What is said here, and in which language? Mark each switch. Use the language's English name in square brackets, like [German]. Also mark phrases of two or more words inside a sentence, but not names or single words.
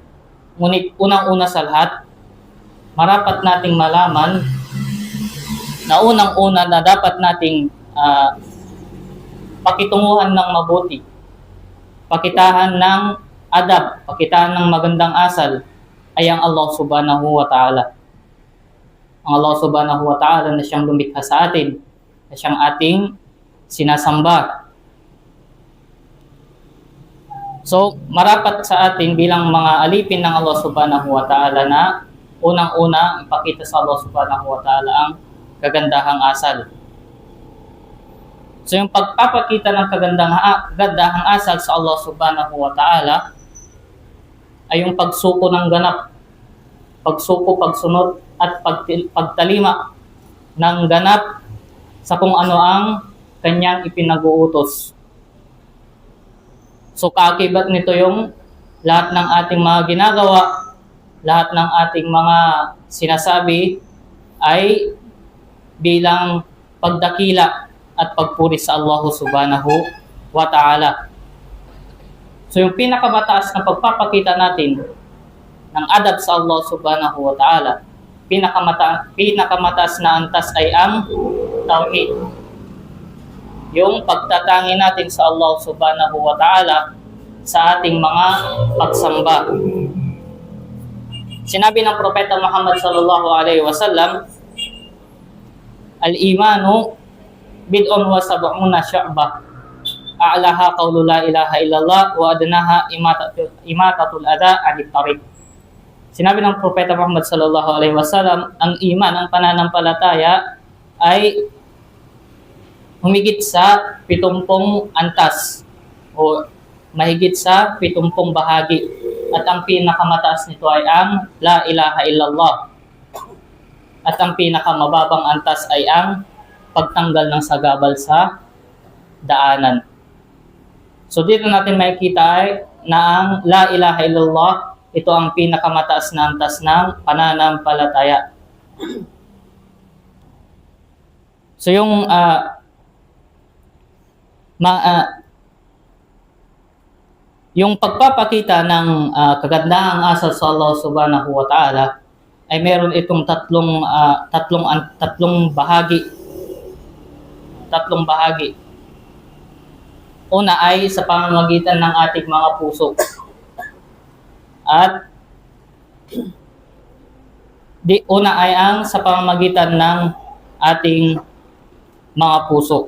[Filipino] Ngunit unang-una sa lahat, marapat nating malaman na unang-una na dapat nating pakitunguhan ng mabuti, pakitahan ng adab, pakitahan ng magandang asal ay ang Allah [Arabic] سبحانه وتعالى. [Filipino] Ang Allah [Arabic] سبحانه وتعالى [Filipino] na siyang lumikha sa atin, na siyang ating sinasamba. So, marapat sa atin bilang mga alipin ng Allah [Arabic] سبحانه وتعالى [Filipino] na unang-una ipakita sa Allah [Arabic] سبحانه وتعالى [Filipino] ang kagandahang asal. So, yung pagpapakita ng kagandahang asal sa Allah [Arabic] سبحانه وتعالى [Filipino] ay yung pagsuko ng ganap, pagsuko, pagsunod, at pagtalima ng ganap sa kung ano ang kanyang ipinag-uutos. So, kaakibat nito yung lahat ng ating mga ginagawa, lahat ng ating mga sinasabi ay bilang pagdakila at pagpuri sa Allah [Arabic] سبحانه وتعالى. [Filipino] So, yung pinakamataas na pagpapakita natin ng adab sa Allah [Arabic] سبحانه وتعالى, [Filipino] pinakamataas na antas ay ang tauhid. Yung pagtatangi natin sa Allah [Arabic] سبحانه وتعالى [Filipino] sa ating mga pagsamba. Sinabi ng Propeta Muhammad [Arabic] صلى الله عليه وسلم، الإيمان بضع وسبعون شعبة، أعلاها قول لا إله إلا الله وأدناها إماطة الأذى عن الطريق. [Filipino] Sinabi ng Propeta Muhammad [Arabic] صلى الله عليه وسلم, [Filipino] ang iman, ang pananampalataya ay humigit sa 70 antas o mahigit sa 70 bahagi. At ang pinakamataas nito ay ang [Arabic] لا إله إلا الله. [Filipino] At ang pinakamababang antas ay ang pagtanggal ng sagabal sa daanan. So dito natin makikita ay na ang [Arabic] لا إله إلا الله, [Filipino] ito ang pinakamataas na antas ng pananampalataya. So yung yung pagpapakita ng kagandahang asal sa Allah [Arabic] سبحانه وتعالى [Filipino] ay meron itong tatlong bahagi. Tatlong bahagi. Una ay sa pamamagitan ng ating mga puso. At una ay ang sa pamamagitan ng ating mga puso.